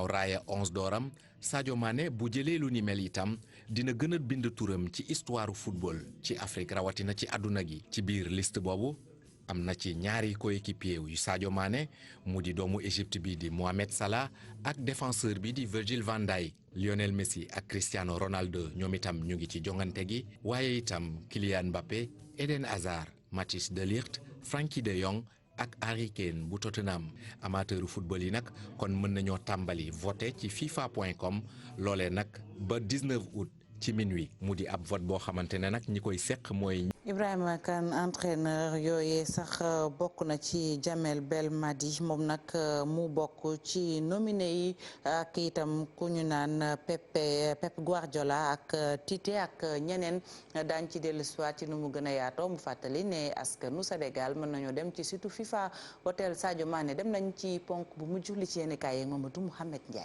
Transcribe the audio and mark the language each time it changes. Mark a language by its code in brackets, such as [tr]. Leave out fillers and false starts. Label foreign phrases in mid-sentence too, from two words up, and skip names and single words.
[wo] raaya 11 dooram Sadio Mané bu jëlee lu ni mel itam dina gën a bind turam ci [fr] histoire football [wo] ci Afrique rawatina ci àdduna gi ci biir liste boobu am na ci ñaari coéquipier yu Sadio Mané mu di doomu Égypte bi di Mohamed Salah ak défenseur bi di Virgil van Dijk Lionel Messi ak Cristiano Ronaldo ñoom itam ñu ngi ci jongante gi waaye itam Kylian Mbappé Eden Hazard Matthijs de Ligt Frenkie de Jong ak Harry Kane bu Tottenham amateuru football yi nag kon mën nañoo tàmbali voté ci fifa.com loolee nag ba 19 août ci minuit mu di ab vote boo xamante ne nag ñi koy seq mooy. Ibrahima Kane entraîneur yooyee sax bokk na ci Jamel Belmadi moom nag mu bokk ci nominé yi ak itam ku ñu naan Pep Guardiola ak Tite ak ñeneen daañ ci dellu soit ci nu mu gën a yaatoo mu fàttali ne askanu Sénégal mën nañoo dem ci site FIFA hôtel Sadio Mané dem nañ ci ponk bu mujj li ci yéen kaay Mamadou Mouhamed Ndiaye.